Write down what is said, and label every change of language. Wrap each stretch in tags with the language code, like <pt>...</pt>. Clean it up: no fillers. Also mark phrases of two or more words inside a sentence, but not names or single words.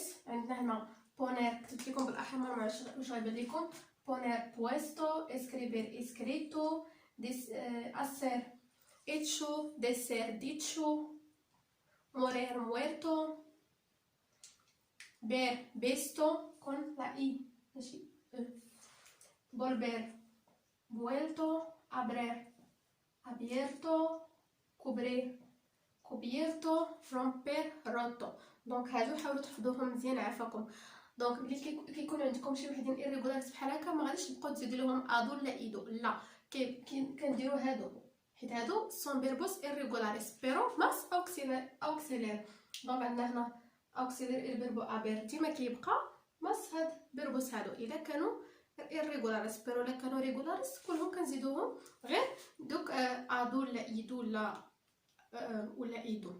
<ar>عندنا هنا بونير كتبت لكم بالاحمر، ما عرفتش واش غيبان لكم.</ar> <es>poner puesto, escribir escrito, hacer hecho, decir dicho, morir muerto, ver visto con la i ماشي volver vuelto, abrir abierto, cubrir cubierto, romper roto.</es> <ar>دونك هادو حاولوا تحفظوهم مزيان عافاكم. دونك ملي كيكون عندكم شي وحدين irregularis بحال هكا ما غاديش تبقاو تزيدوا لهم ادو ولا ايدو، لا كنديروا هادو حيت هادو</ar> <es>son verbos irregularis pero más auxiliar.</es> <ar>دونك عندنا هنا</ar> <es>auxiliar el verbo haber</es> <ar>ديما كيبقى ماس هاد بيربوس هادو الا كانوا</ar> <es>irregulares pero</es> <ar>الا كانوا regulares كلهم كنزيدوهم غير دوك ادو ولا ايدو ولا ايدو.</ar>